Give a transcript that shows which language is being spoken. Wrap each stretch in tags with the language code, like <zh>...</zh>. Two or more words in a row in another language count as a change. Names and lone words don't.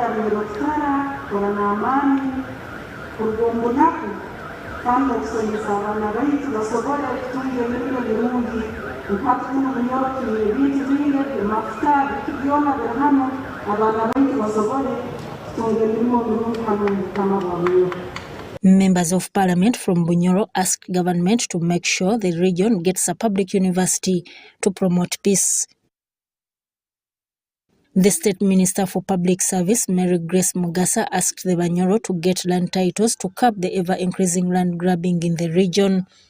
<nyo>ya Bunyoro Kitara kola n'amaani kurugombo naku kandi okusomesa abaana baitu basobole okutunga emirimu birungi mpaka kuno Bunyoro tuli ebintu bingi amafuta bitu byona biri hano abaana baitu basobole kutunga emirimu birungi hano mu Bukama bwa Bunyoro.</nyo> <en>Members of Parliament from Bunyoro asked government to make sure the region gets a public university to promote peace. The State Minister for Public Service, Mary Grace Mugasa, asked the Bunyoro to get land titles to curb the ever-increasing land grabbing in the region.</en>